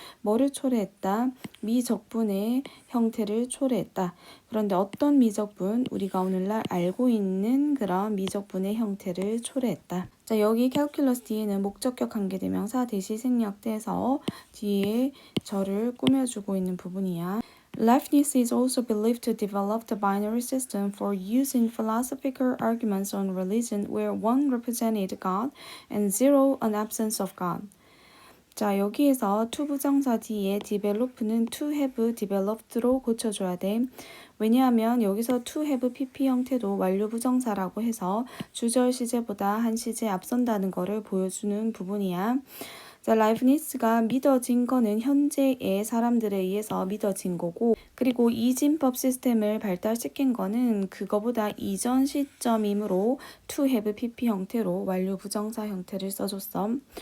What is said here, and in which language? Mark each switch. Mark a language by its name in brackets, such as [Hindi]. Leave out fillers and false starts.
[Korean] 뭐를 초래했다? 미적분의 형태를 초래했다. 그런데 어떤 미적분? 우리가 오늘날 알고 있는 그런 미적분의 형태를 초래했다. 자, 여기 calculus 뒤에는 목적격 관계대명사 대시 생략돼서 뒤에 절을 꾸며주고 있는 부분이야. [English] Leibniz is also believed to develop the binary system for use in philosophical arguments on religion where 1 represented God and 0 an absence of God. [Korean] 자, 여기에서 to 부정사 뒤에 develop는 to have developed로 고쳐줘야 돼. 왜냐하면 여기서 to have pp 형태도 완료 부정사라고 해서 주절 시제보다 한 시제 앞선다는 거를 보여주는 부분이야. 자, 라이프니츠가 믿어진 거는 현재의 사람들에 의해서 믿어진 거고 그리고 이진법 시스템을 발달시킨 거는 그거보다 이전 시점이므로 to have pp 형태로 완료 부정사 형태를 써줬어.